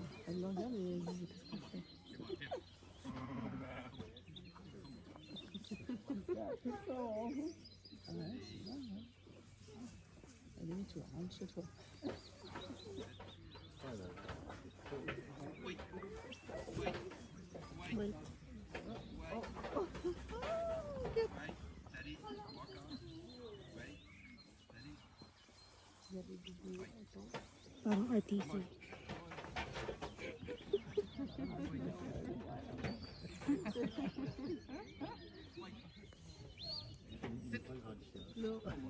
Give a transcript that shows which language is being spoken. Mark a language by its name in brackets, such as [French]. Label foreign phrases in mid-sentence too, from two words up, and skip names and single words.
[French] Elle le regarde et elle dit qu'est-ce qu'on fait. Ah ouais, c'est bien, ouais. Allez, toi, rentre chez toi. Oui. Oui. [Filipino] Parang artista. No.